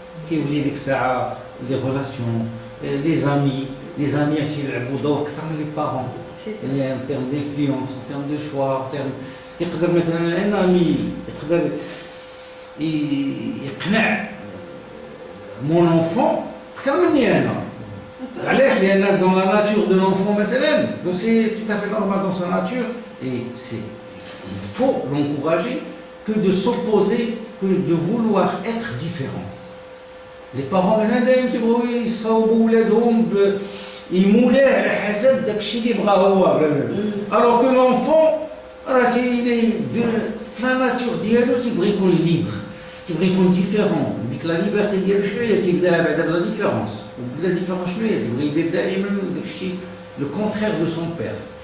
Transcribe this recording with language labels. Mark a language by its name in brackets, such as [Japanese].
[Arabic] كيولي ديك الساعة [French] les relations, les amis [Arabic] كيلعبوا دور أكثر من [French] les parents. يعني en termes d'influence, en termes de choix, en termes [Arabic] يقدر مثلا [French] un ami [Arabic] يقدر يقنع [French] mon enfant [Arabic] أكثر مني أنا. علاش؟ لأن [French] dans la nature de l'enfant مثلا donc c'est tout à fait normal dans sa nature et il faut l'encourager que de s'opposer, que de vouloir être différent. Les parents maintenant [Arabic] دايما كيبغيو يصاوبوا ولادهم يمولاه على حسب داكشي اللي بغا هو. [French] alors que l'enfant [Arabic] راه في la nature ديالو تيبغي يكون libre, تيبغي يكون différent. ديك لا ليبرتي ديالو شنو هي؟ تيبدا بعدا بلا ديفيرونس. بلا ديفيرونس شنو هي؟ تيبغي يدير دائما داكشي le contraire de son père.